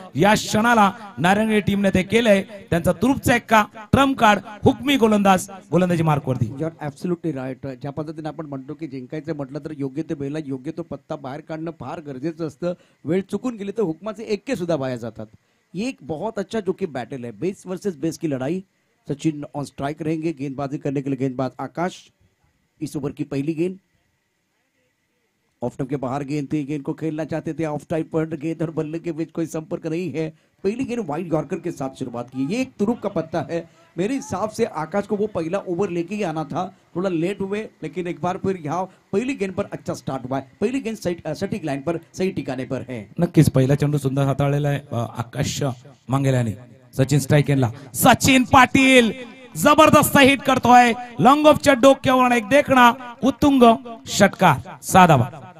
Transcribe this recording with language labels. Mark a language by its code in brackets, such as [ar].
[mr] या क्षणाला नारंगी टीमने ते केलंय. त्यांचा तुरुपचा एक्का, ट्रम्प कार्ड, हुकमी गोलंदाजी मार्कवरती. [en] You are absolutely right. [mr] ज्या पद्धतीने आपण म्हणतो की जिंकायचं म्हटलं तर योग्य ते बेला योग्य तो पत्ता बाहेर काढणं फार गरजेचं असतं. वेळ चुकून गेली तर हुकमाचे एक्के सुद्धा बाहेर जातात. [hi] ये एक बहुत अच्छा जो कि बैटल है, बेस वर्सेस बेस की लड़ाई. सचिन ऑन स्ट्राइक रहेंगे, गेंदबाजी करने के लिए गेंदबाज आकाश. इस ओवर की पहली गेंद ऑफ टाइम के बाहर गेंद थी, गेंद को खेलना चाहते थे, ऑफ टाइम पर गेंद और बल्ले के बीच कोई संपर्क नहीं है. पहली गेंद वाइड यॉर्कर के साथ शुरुआत की. ये एक तुरुप का पत्ता है. मेरे हिसाब से आकाश को वो पहला ओवर लेके ही आना था, थोड़ा लेट हुए, लेकिन एक बार फिर यहाँ पहली गेंद पर अच्छा स्टार्ट हुआ है. पहली गेंद सटीक लाइन पर सही ठिकाने पर है. [mr] नक्कीच पहिला चेंडू सुंदर हाताळलेला आहे आकाश मांगेल्याने. सचिन स्ट्राइक केला, सचिन पाटील जबरदस्त हिट करतोय. लॉंग ऑफच्या डोक्यावर एक देखणा उत्तुंग षटकार, 6 धावा.